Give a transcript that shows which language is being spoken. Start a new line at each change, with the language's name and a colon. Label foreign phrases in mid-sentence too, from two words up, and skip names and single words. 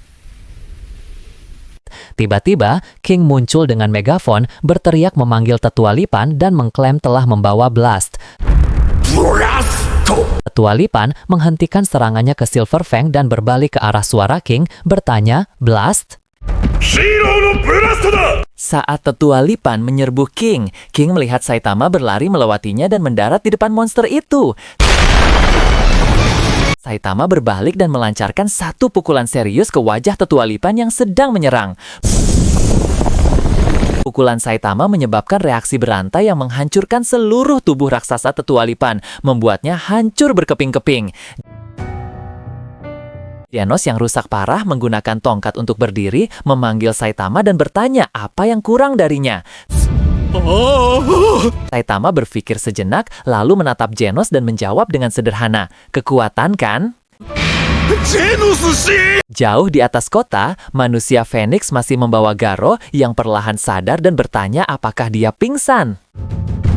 Indonesian: Tiba-tiba, King muncul dengan megafon, berteriak memanggil Tetua Lipan dan mengklaim telah membawa Blast. Tetua Lipan menghentikan serangannya ke Silver Fang dan berbalik ke arah suara King, bertanya, "Blast?"
Japanese: ヒーローのブラストだ。
Indonesian: Saat Tetua Lipan menyerbu King, King melihat Saitama berlari melewatinya dan mendarat di depan monster itu. Saitama berbalik dan melancarkan satu pukulan serius ke wajah Tetua Lipan yang sedang menyerang. Pukulan Saitama menyebabkan reaksi berantai yang menghancurkan seluruh tubuh raksasa Tetua Lipan, membuatnya hancur berkeping-keping. Genos yang rusak parah menggunakan tongkat untuk berdiri, memanggil Saitama dan bertanya apa yang kurang darinya. Saitama berpikir sejenak, lalu menatap Genos dan menjawab dengan sederhana, "Kekuatan kan?"
Japanese: ジェノス氏。
Indonesian: Jauh di atas kota, manusia Phoenix masih membawa Garo yang perlahan sadar dan bertanya apakah dia pingsan.